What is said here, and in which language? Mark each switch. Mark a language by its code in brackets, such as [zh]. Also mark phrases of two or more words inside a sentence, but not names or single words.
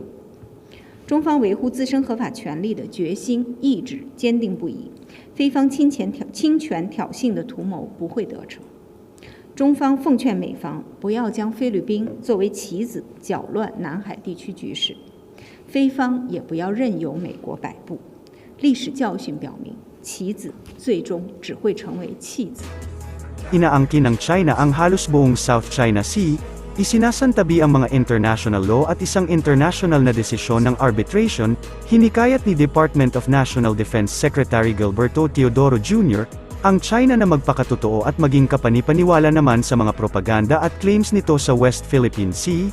[zh] 中方维护自身合法权利的决心意志坚定不移，菲方侵权挑衅的图谋不会得逞。中方奉劝美方不要将菲律宾作为棋子搅乱南海地区局势。菲方也不要任由美国摆布，历史教训表明，棋子最终只会成为弃子。 [tl] Inaangkin ng China ang halos buong South China Sea, isinasantabi ang mga [en] international law [tl] at isang international na desisyon ng arbitration, hinikayat ni Department of National Defense Secretary Gilberto Teodoro Jr., ang China na magpakatotoo at maging kapanipaniwala naman sa mga propaganda at claims nito sa West Philippine Sea.